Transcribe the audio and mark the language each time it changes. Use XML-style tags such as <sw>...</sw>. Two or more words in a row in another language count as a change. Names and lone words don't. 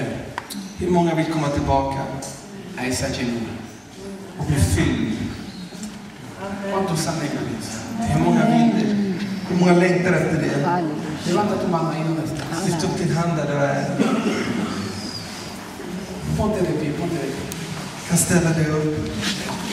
<sv>Hur många vill komma tillbaka</sv> <es>a esa llenura?</es> <sv>och bli fylld?</sv> <es>¿Cuántos anhelan eso?</es> <sv>Hur många vill det? Hur många längtar efter det? Halleluja.</sv> <es>Levanta tu mano ahí donde estás.</es> <sv>Lyft upp din hand där du är.</sv> <es>Ponte de pie, ponte de pie.</es> <sv>Kan ställa dig upp.</sv>